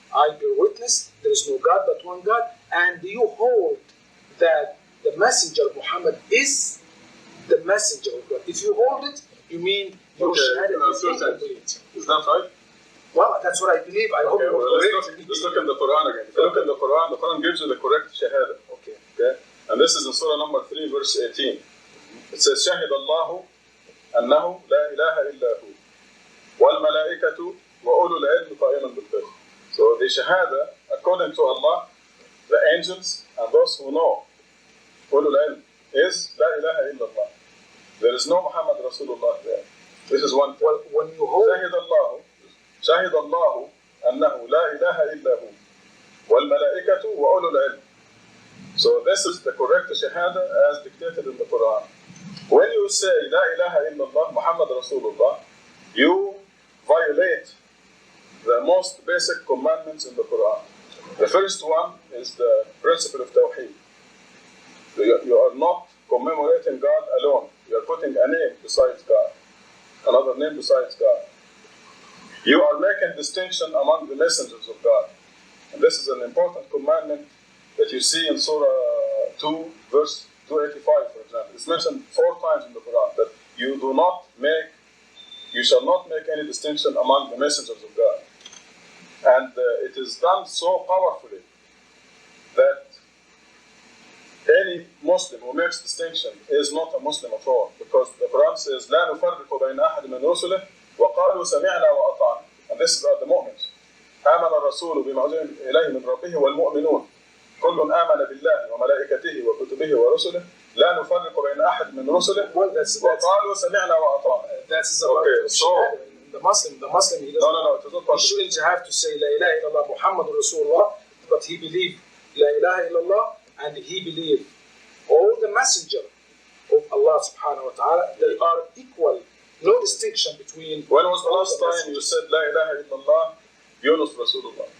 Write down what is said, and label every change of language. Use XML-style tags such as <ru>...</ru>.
<en>I bear witness, there is no God but one God, and you hold that the messenger Muhammad is the messenger of God. If you hold it, you mean your shahada is incomplete. Is that right? Well, that's what I believe. I hope let's look in the Quran again. If you look in the Quran gives you the correct shahada. Okay. And this is in Surah number 3, verse 18. It says,</en> <ar>شهد الله أنه لا إله إلا هو والملائكة وأولو العلم قائما بالقسط.</ar> <en>So the shahada, according to Allah, the angels and those who know,</en> <ar>أولو العلم,</ar> <en>is</en> <ar>لا إله إلا الله.</ar> <en>There is no Muhammad Rasulullah there. This is one thing. Well, when you hold</en> <ar>شهد الله أنه لا إله إلا هو والملائكة وأولو العلم.</ar> <en>So this is the correct shahada as dictated in the Quran. When you say La ilaha illallah Muhammad Rasulullah, you violate the most basic commandments in the Quran. The first one is the principle of Tawheed. You are not commemorating God alone. You are putting a name besides God, another name besides God. You are making distinction among the messengers of God. And this is an important commandment that you see in Surah 2, verse 285, for example. It's mentioned 4 times in the Quran that you shall not make any distinction among the messengers of God. And it is done so powerfully that any Muslim who makes distinction is not a Muslim at all, because the Quran says,</en> <ar>لا نفرق بين أحد من رسله وقالوا سمعنا وأطعنا.</ar> <en>And this is about the mu'mins.</en> <ar>آمن الرسول بما أنزل إليه من ربه والمؤمنون كل آمن بالله وملائكته وكتبه ورسله لا نفرق بين أحد من رسله وقالوا سمعنا وأطعنا.</ar> <en>That's about the Muslim. He doesn't. No. He shouldn't have to say La ilaha illallah Muhammad Rasulullah, but he believed La ilaha illallah, and he believed all the messenger of Allah subhanahu wa ta'ala, they are equal. No distinction between. When was the last time you said La ilaha illallah Yunus Rasulullah?</en>